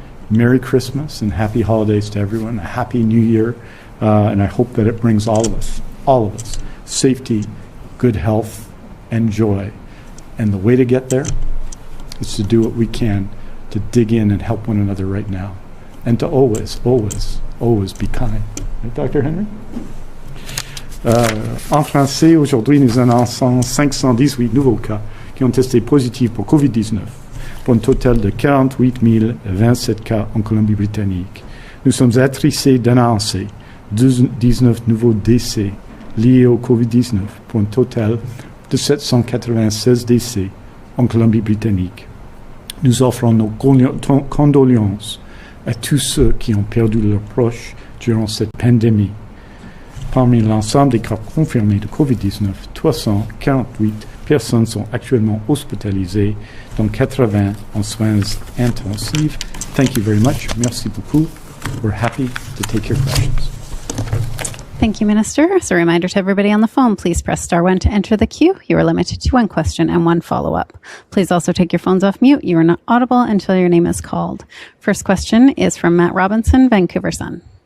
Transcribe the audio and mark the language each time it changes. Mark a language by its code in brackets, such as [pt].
[en] Merry Christmas and happy holidays to everyone. A happy New Year, and I hope that it brings all of us, safety, good health, and joy. And the way to get there is to do what we can to dig in and help one another right now, and to always, always, always be kind. Right, Dr. Henry? [fr] En français, aujourd'hui, nous annonçons 518 nouveaux cas qui ont testé positifs pour COVID-19, pour un total de 48 027 cas en Colombie-Britannique. Nous sommes attristés d'annoncer 19 nouveaux décès liés au COVID-19, pour un total de 796 décès en Colombie-Britannique. Nous offrons nos condoléances à tous ceux qui ont perdu leurs proches durant cette pandémie. Parmi l'ensemble des cas confirmés de COVID-19, 348 personnes sont actuellement hospitalisées, dont 80 en soins intensifs. [en] Thank you very much. [fr] Merci beaucoup. [en] We're happy to take your questions. Thank you, Minister. As a reminder to everybody on the phone, please press star 1 to enter the queue. You are limited to one question and one follow-up. Please also take your phones off mute. You are not audible until your name is called. First question is from Matt Robinson, Vancouver Sun.